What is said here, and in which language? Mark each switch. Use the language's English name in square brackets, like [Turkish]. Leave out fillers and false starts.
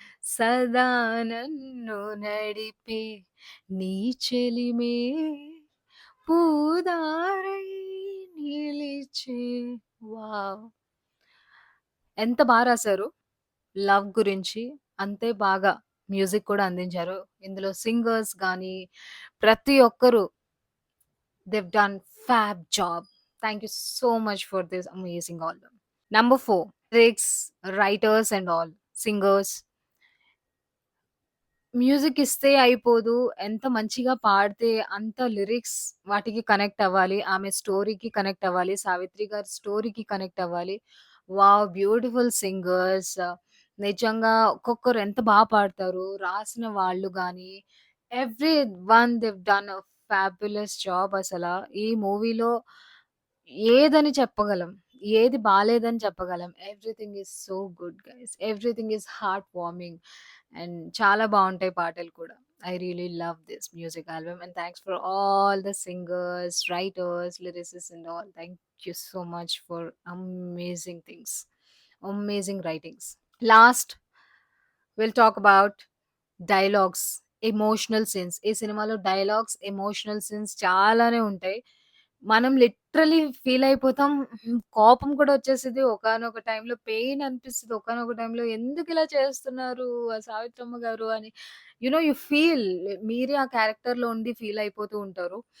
[Telugu] సదా నన్ను నడిపే నీ చెలిమే పూదారై నిలిచే వావ్! ఎంత రాసారు. లవ్ గురించి అంతే బాగా మ్యూజిక్ కూడా అందించారు. ఇందులో సింగర్స్ గానీ, ప్రతి ఒక్కరు [English] They have done fab job. Thank you so much for this amazing album. Number 4, lyrics, writers and all, singers. [Telugu] Music ఇస్తే అయిపోదు. ఎంత మంచిగా పాడితే అంత లిరిక్స్ వాటికి కనెక్ట్ అవ్వాలి. ఆమె స్టోరీకి కనెక్ట్ అవ్వాలి. 'సావిత్రి' గారి స్టోరీకి కనెక్ట్ అవ్వాలి. వావ్! Beautiful singers. నిజంగా ఒక్కొక్కరు ఎంత పాడతారు. రాసిన వాళ్ళు గాని, [English] everyone they have done a fabulous job [Telugu] అసల. ఈ మూవీలో ఏదని చెప్పగలం? ఏది బాలేదని చెప్పగలం? [English] Everything is so good guys. Everything is heart warming and [Telugu] చాలా బావుంటాయి పాటలు కూడా. [English] I really love this music album and thanks for all the singers, writers, lyricists and all. Thank you so much for amazing things. Amazing writings. Last, we'll talk about dialogues, emotional scenes. [Telugu] ఈ సినిమాలో dialogues, emotional scenes చాలానే ఉంటాయి. మనం literally feel అయిపోతాం. కోపం కూడా వచ్చేసిద్ది. ఒకానొక టైంలో పెయిన్ అనిపిస్తది. ఒకానొక టైంలో ఎందుకిలా చేస్తున్నారు ఆ సావిత్రమ్మ గారు అని. [English] you feel [Telugu] మీరే ఆ క్యారెక్టర్‌లో ఉండి ఫీల్ అయిపోతూ ఉంటారు.